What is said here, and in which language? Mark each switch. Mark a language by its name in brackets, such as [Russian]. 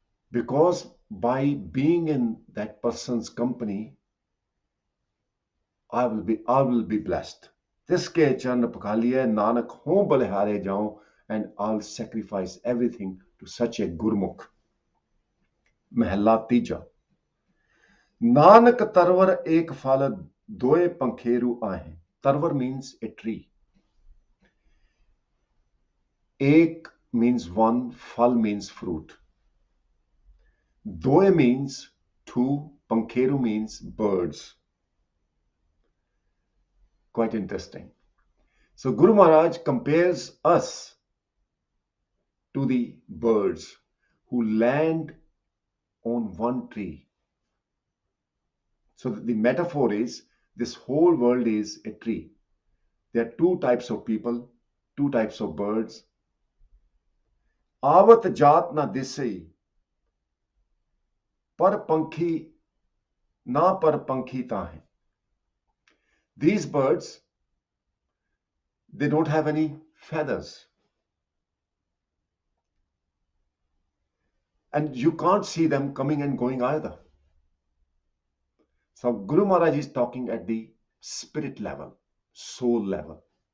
[English] Because by being in that person's company, I will be blessed. [Punjabi] तिसके चरण पखालिए नानक हों बलिहारे जाऊं, [English] and I'll sacrifice everything to such a Gurmukh. [Punjabi] महला तीजा। नानक तरवर एक फल दोए पंखेरु आहे। [English] Tarwar means a tree. Ek means one, fal means fruit. Doe means two, Pankheru means birds. Quite interesting. So Guru Maharaj compares us to the birds who land on one tree. So the metaphor is this whole world is a tree. There are two types of people, two types of birds. [Punjabi] Avat jaat na disei, par pankhi na par pankhi tahe. [English] These birds, they don't have any feathers. And you can't see them coming and going either. So Guru Maharaj is talking at the spirit level, soul level.